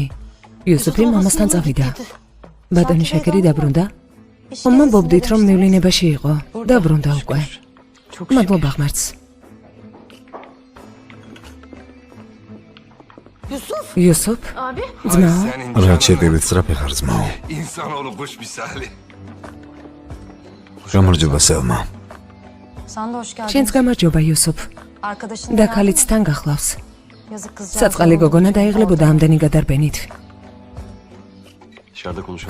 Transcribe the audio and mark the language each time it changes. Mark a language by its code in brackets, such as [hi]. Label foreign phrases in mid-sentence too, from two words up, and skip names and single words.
[ka] იუსუფი მამასთან წავიდა. ბატონი შეკერი დაბრუნდა? მომბობდით რომ მივლინებაში იყო. დაბრუნდა უკვე. მადლობა ღმერთს. [tr] Yusuf. [ka] იუსუფ, [tr] Abi. [ka] ძმაო, რა შედებით სწრაფი ხარ ძმაო. [tr] İnsanoğlu kuş misali. [ka] გამარჯობა სელმა. [tr] Sen de hoş geldin. [ka] შენც გამარჯობა იუსუფ. [tr] Arkadaşın [ka] და ქალიც თან გახლავს. [tr] Yazık kızcağız. [ka] საწყალი გოგონა დაიღლებოდა ამდენი გადარბენით. [tr] Dışarıda konuşalım.